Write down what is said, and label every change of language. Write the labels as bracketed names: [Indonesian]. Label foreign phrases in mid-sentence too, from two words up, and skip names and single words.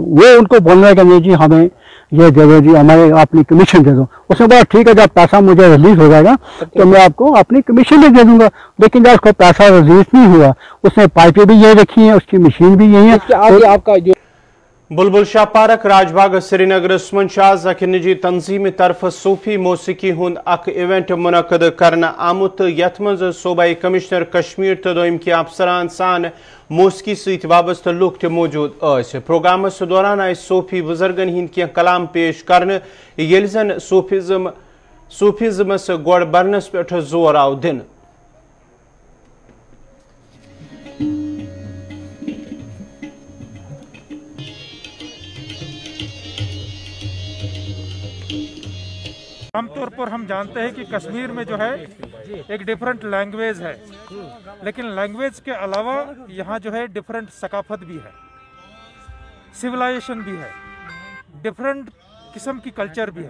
[Hindi] वो उनको बोलने का नहीं जी हमें ये दे दो जी, हमारे अपनी कमीशन दे दो। उसने बोला ठीक है जब पैसा मुझे रिलीज हो जाएगा तो मैं आपको अपनी कमीशन भी दे दूंगा। लेकिन जब उसको पैसा रिलीज नहीं हुआ, उसने पाइपें भी यही रखी हैं, उसकी मशीन भी यही है। आपका जो [Kashmiri] बुलबुल शाह पार्क राजबाग श्रीनगर मज अख निजी तंजीम तरफ सूफी मौसीकी हुंद अख इवेंट मुनक़द करना आमुत यथ मज सूबाई कमिश्नर कश्मीर तो दोम के अफसरान सान मौसीकी सत वाबस्त लुक त मौजूद प्रोग्रामस दौरान आय सूफी बुजुर्गन हिंद कह कलाम पेश कर जन सूफिज्मस गोड़ बरनस पे जोर आव दिन। [Hindi] आमतौर पर हम जानते हैं कि कश्मीर में जो है एक [English] different language [Hindi] है, लेकिन लैंग्वेज के अलावा यहाँ जो है डिफरेंट सकाफत भी है, सिविलाइजेशन भी है, डिफरेंट किस्म की कल्चर भी है।